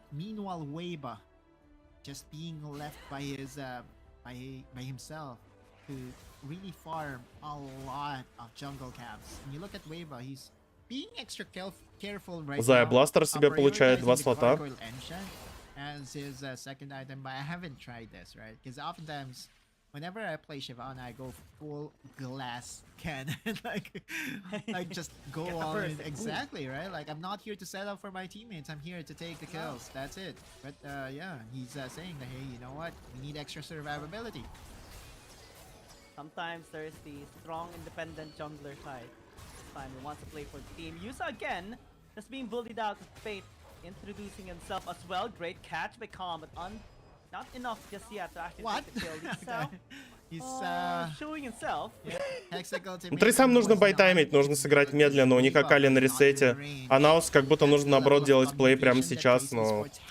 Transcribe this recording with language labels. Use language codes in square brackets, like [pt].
[en] Meanwhile, Weibo just being left by his by himself to really farm a lot of jungle camps. And you look at Weibo, he's being extra careful right now. [ru] Зая Бластер себе получает 2 слота. [en] As his second item, but I haven't tried this, right? Because oftentimes, whenever I play Shyvana, I go full glass cannon, like just go all in. Exactly, right? Like I'm not here to set up for my teammates. I'm here to take the kills. That's it. But yeah, he's saying that, hey, you know what? We need extra survivability. Sometimes there's the strong, independent jungler side. This time he wants to play for the team. Yusa again, just being bullied out of Fate, introducing himself as well. Great catch by Calm, but not enough just yet to actually take the kill. He's showing himself. [ru] Трейсам нужно байтаймить, нужно сыграть медленно. У них Акали на ресете. А NAOS как будто нужно наоборот делать плей прямо сейчас, но...